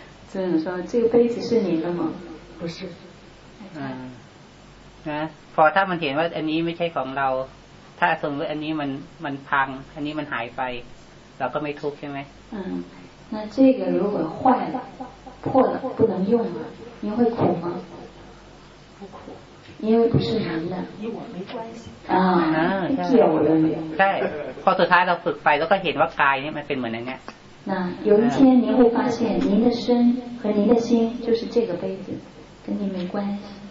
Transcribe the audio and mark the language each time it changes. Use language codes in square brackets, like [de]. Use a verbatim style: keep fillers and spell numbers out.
[zh] 尊者说这个杯子是您的吗不是 [th] 嗯นะพอถ้ามันเห็นว่าอันนี้ไม่ใช่ของเราถ้าสมมติอันนี้มันมันพังอันนี้มันหายไปเราก็ไม่ทุกข์ใช่ไหม [zh] 嗯那这个如果坏了破了不能用了您会苦吗不苦因为不是人的，与我没关系 [th] 啊，เกี่ยวเลย ใช่พอสุดท้ายเราฝึกไปแล้วก็เห็นว่ากายนี่มันเป็นเหมือนอย่างเงี้ย [zh] 那有一天您会发现您的身和您的心就是这个杯子跟您没关系